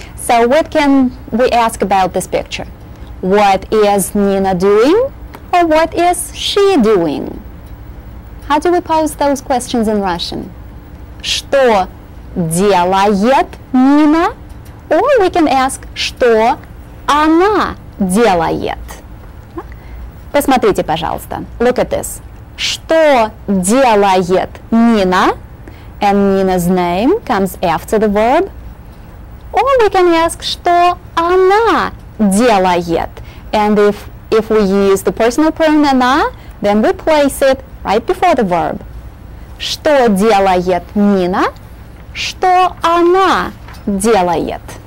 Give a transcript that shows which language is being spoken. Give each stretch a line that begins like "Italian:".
English: So what can we ask about this picture? What is Nina doing? Or what is she doing? How do we pose those questions in Russian?
Russian: Что делает Нина?
English: Or we can ask,
Russian: что она делает? Посмотрите, пожалуйста.
English: Look at this.
Russian: Что делает Nina?
English: And Nina's name comes after the verb. Or we can ask,
Russian: что она делает?
English: And if we use the personal pronoun она, then we place it right before the verb.
Russian: Что делает Нина? Что она делает?